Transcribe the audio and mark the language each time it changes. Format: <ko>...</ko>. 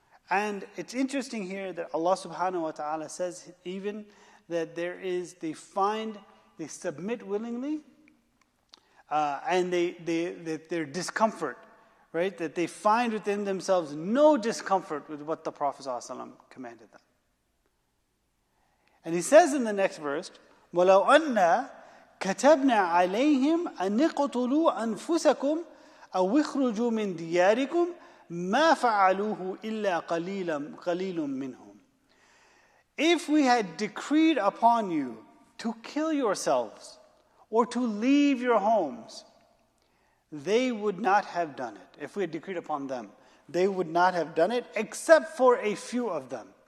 <en>And it's interesting here that Allah subhanahu wa ta'ala says even that they submit willingly, and their discomfort, right? That they find within themselves no discomfort with what the Prophet ﷺ commanded them. And he says in the next verse,</en> <ar>وَلَوْ أَنَّا كَتَبْنَا عَلَيْهِمْ أَنِ اقْتُلُوا أَنفُسَكُمْ أَوْ اخْرُجُوا مِنْ دِيَارِكُمْ مَا فَعَلُوهُ إِلَّا قَلِيلٌ مِّنْهُمْ.</ar> <en>If we had decreed upon you to kill yourselves or to leave your homes, they would not have done it. If we had decreed upon them, they would not have done it except for a few of them.</en>